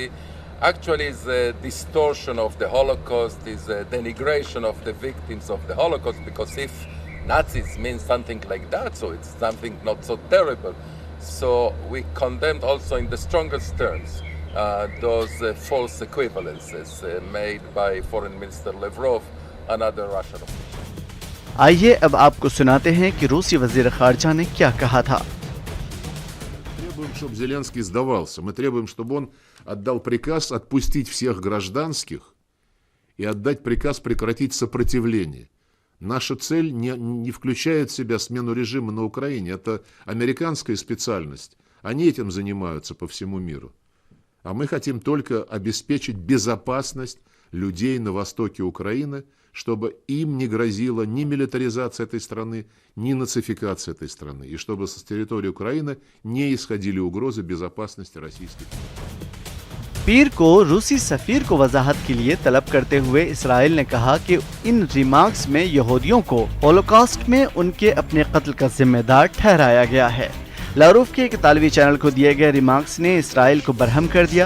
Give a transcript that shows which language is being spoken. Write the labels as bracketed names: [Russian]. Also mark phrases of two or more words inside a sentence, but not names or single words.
[English] Actually, it's a distortion of the Holocaust, is a denigration of the victims of the Holocaust, because if Nazis means something like that, so it's something not so terrible. So we condemned also in the strongest terms those false equivalences made by Foreign Minister Lavrov and other Russian officials. [Hindi] आइए अब आपको सुनाते हैं कि रूसी वजीर खारजा ने क्या कहा था। [Russian] Требуем, чтобы Зеленский сдавался. Мы требуем, чтобы он отдал приказ отпустить всех гражданских и отдать приказ прекратить сопротивление. Наша цель не включает в себя смену режима на Украине. Это американская специальность. Они этим занимаются по всему миру. А мы хотим только обеспечить безопасность людей на востоке Украины, чтобы им не грозила ни милитаризация этой страны, ни нацификация этой страны, и чтобы с территории Украины не исходили угрозы безопасности российской. [Hindi] पीर को रूसी सफीर को वजाहत के लिए तलब करते हुए इसराइल ने कहा कि इन रिमार्क्स में यहूदियों को होलोकॉस्ट में उनके अपने कत्ल का जिम्मेदार ठहराया गया है। लावरोव के एक इतालवी चैनल को दिए गए रिमार्क्स ने इसराइल को बरहम कर दिया।